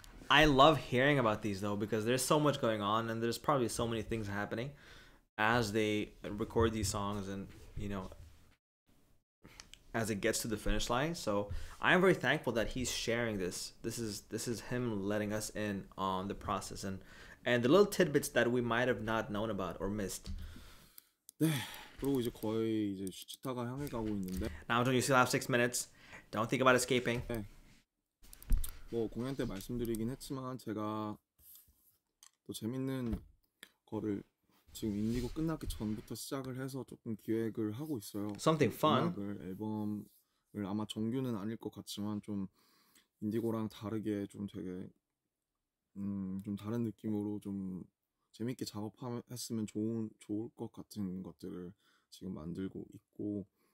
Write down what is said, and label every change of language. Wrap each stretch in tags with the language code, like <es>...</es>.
<en>I love hearing about these though because there's so much going on and there's probably so many things happening as they record these songs and you know as it gets to the finish line. So I'm very thankful that he's sharing this. This is him letting us in on the process and the little tidbits that we might have not known about or missed.</en> <ko>네, 그리고 이제 거의 이제 슈치타가 향해 가고 있는데,</ko> <en>Now, John, you still have 6 minutes. Don't think about escaping.</en> <ko>네, 뭐 공연 때 말씀드리긴 했지만 제가 또 재밌는 거를 지금 인디고 끝나기 전부터 시작을 해서 조금 기획을 하고 있어요.</ko> <en>Something fun.</en> <ko>음악을 앨범을 아마 정규는 아닐 것 같지만 좀 인디고랑 다르게 좀 되게 좀 다른 느낌으로 좀 재밌게 작업했으면 좋을 것 같은 것들을 지금 만들고 있고,</ko>